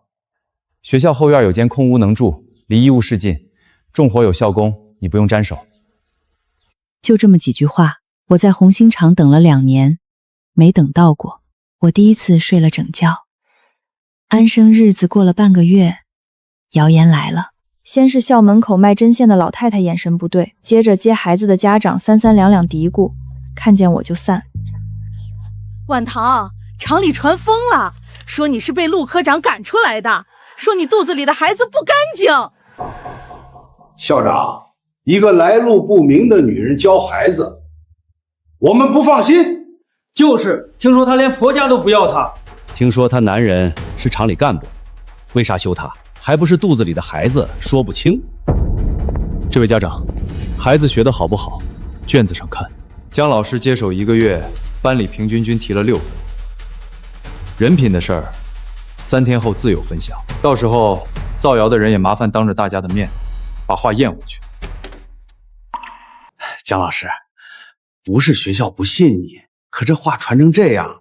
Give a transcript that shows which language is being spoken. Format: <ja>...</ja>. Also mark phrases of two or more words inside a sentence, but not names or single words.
<zh>學校後院有間空屋能住，離醫務室近，重活有校工，你不用沾手。就這麼幾句話，我在紅星廠等了2年，沒等到過。我第一次睡了整覺。安生日子過了半個月，謠言來了。先是校門口賣針線的老太太眼神不對，接着接孩子的家長三三兩兩嘀咕，看見我就散。婉棠，厂裡傳瘋了，說你是被陸科長趕出來的，說你肚子裡的孩子不乾淨。校長，一個來路不明的女人教孩子，我們不放心。就是，聽說她連婆家都不要她。聽說她男人是廠裡幹部，為啥休她？還不是肚子裡的孩子說不清。這位家長，孩子學得好不好，卷子上看。姜老師接手1個月，班裡平均均提了6個。人品的事兒，3天後自有分曉。到時候造謠的人也麻煩當着大家的面，把話驗回去。姜老師，不是學校不信你，可這話傳成這樣。</zh>